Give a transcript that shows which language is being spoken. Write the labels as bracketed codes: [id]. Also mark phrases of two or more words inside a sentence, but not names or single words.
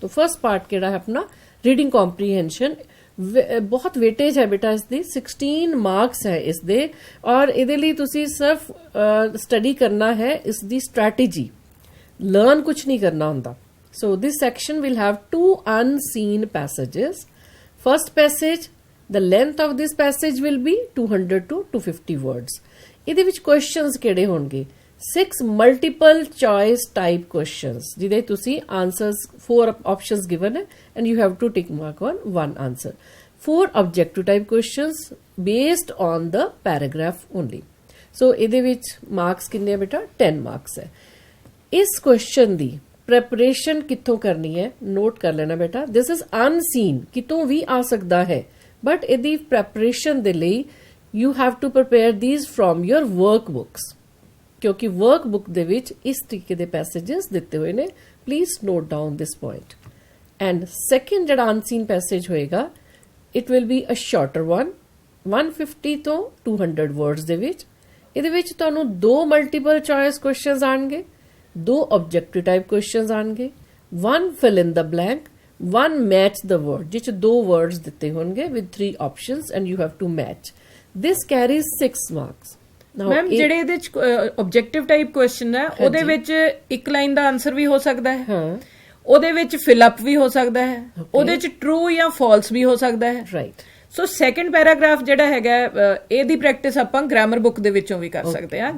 [pa] ਤਾਂ [en] First part [pa] ਕਿਹੜਾ ਹੈ ਆਪਣਾ, [en] Reading comprehension. [pa] ਬਹੁਤ ਵੇਟੇਜ ਹੈ ਬੇਟਾ ਇਸ ਦੀ, 16 ਮਾਰਕਸ ਹੈ ਇਸ ਦੇ. ਔਰ ਇਹਦੇ ਲਈ ਤੁਸੀਂ ਸਿਰਫ ਸਟੱਡੀ ਕਰਨਾ ਹੈ ਇਸ ਦੀ ਸਟ੍ਰੈਟੇਜੀ, ਲਰਨ ਕੁਝ ਨਹੀਂ ਕਰਨਾ ਹੁੰਦਾ. [en] So this section will have 2 unseen passages. First passage, the length of this passage will be 200 to 250 words. [pa] ਇਹਦੇ ਵਿੱਚ ਕੁਐਸਚਨਸ ਕਿਹੜੇ ਹੋਣਗੇ, [en] 6 multiple choice type questions [pa] ਜਿਹਦੇ ਤੁਸੀਂ [en] answers 4 options given ਹੈ and you have to tick mark on 1 answer. 4 objective type questions based on the paragraph only. [pa] so ਇਹਦੇ ਵਿੱਚ marks ਕਿੰਨੇ ਆ ਬੇਟਾ, 10 marks ਹੈ. ਇਸ question ਦੀ preparation ਕਿੱਥੋਂ ਕਰਨੀ ਹੈ, ਨੋਟ ਕਰ ਲੈਣਾ ਬੇਟਾ. [en] this is unseen, [pa] ਕਿਤੋਂ ਵੀ ਆ ਸਕਦਾ ਹੈ, [en] but [pa] ਇਹਦੀ preparation ਦੇ ਲਈ [en] you have to prepare these from your workbooks. [pa] ਕਿਉਂਕਿ ਵਰਕਬੁੱਕ ਦੇ ਵਿੱਚ ਇਸ ਤਰੀਕੇ ਦੇ ਪੈਸੇजेस ਦਿੱਤੇ ਹੋਏ ਨੇ. [en] Please note down this point. And second ਜਿਹੜਾ unseen passage ਹੋਏਗਾ, It will be a shorter one, 150 [pa] ਤੋਂ 200 ਵਰਡਸ ਦੇ ਵਿੱਚ. ਇਹਦੇ ਵਿੱਚ ਤੁਹਾਨੂੰ [en] 2 multiple choice questions ਆਣਗੇ, 2 objective type questions ਆਣਗੇ, 1 fill in the blank, 1 match the word, [pa] ਜਿਸ 'ਚ 2 ਵਰਡਸ ਦਿੱਤੇ ਹੋਣਗੇ [en] with 3 options and you have to match. This carries 6 marks. [pa] ਮੈਮ ਜਿਹੜੇ ਇਹਦੇ ਚ [en] objective type question [pa] ਹੈ ਉਹਦੇ ਵਿੱਚ ਇੱਕ ਲਾਈਨ ਦਾ ਆਨਸਰ ਵੀ ਹੋ ਸਕਦਾ ਹੈ, ਉਹਦੇ ਵਿੱਚ [en] fill up [pa] ਵੀ ਹੋ ਸਕਦਾ ਹੈ, ਉਹਦੇ ਚ ਟਰੂ ਜਾਂ ਫਾਲਸ ਵੀ ਹੋ ਸਕਦਾ ਹੈ। ਰਾਈਟ। [en] So second paragraph [pa] ਜਿਹੜਾ ਹੈਗਾ ਇਹਦੀ ਪ੍ਰੈਕਟਿਸ ਆਪਾਂ [en] grammar book [pa] ਦੇ ਵਿੱਚੋਂ ਵੀ ਕਰ ਸਕਦੇ ਹਾਂ।